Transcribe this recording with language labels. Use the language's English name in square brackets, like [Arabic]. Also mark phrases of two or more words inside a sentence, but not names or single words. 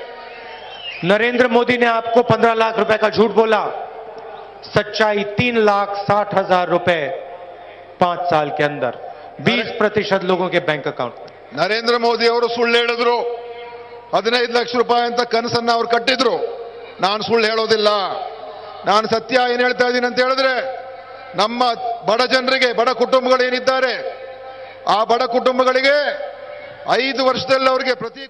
[Hindi] नरेंद्र मोदी ने आपको 15 लाख रुपए का झूठ बोला, सच्चाई 3,60,000 रुपए 5 साल के अंदर 20% लोगों के [English] bank account [Hindi] में। [Kannada] ನರೇಂದ್ರ ಮೋದಿ ಅವರು ಸುಳ್ಳು ಹೇಳಿದ್ರು, 15 ಲಕ್ಷ ರೂಪಾಯಿ ಅಂತ ಕನಸನ್ನ ಅವ್ರು ಕಟ್ಟಿದ್ರು. ನಾನು ಸುಳ್ಳು ಹೇಳೋದಿಲ್ಲ, ನಾನು ಸತ್ಯ ಏನ್ ಹೇಳ್ತಾ ಇದ್ದೀನಿ ಅಂತ ಹೇಳಿದ್ರೆ, ನಮ್ಮ ಬಡ ಜನರಿಗೆ, ಬಡ ಕುಟುಂಬಗಳೇನಿದ್ದಾರೆ, ಆ ಬಡ ಕುಟುಂಬಗಳಿಗೆ 5 ವರ್ಷದಲ್ಲಿ ಅವರಿಗೆ ಪ್ರತಿ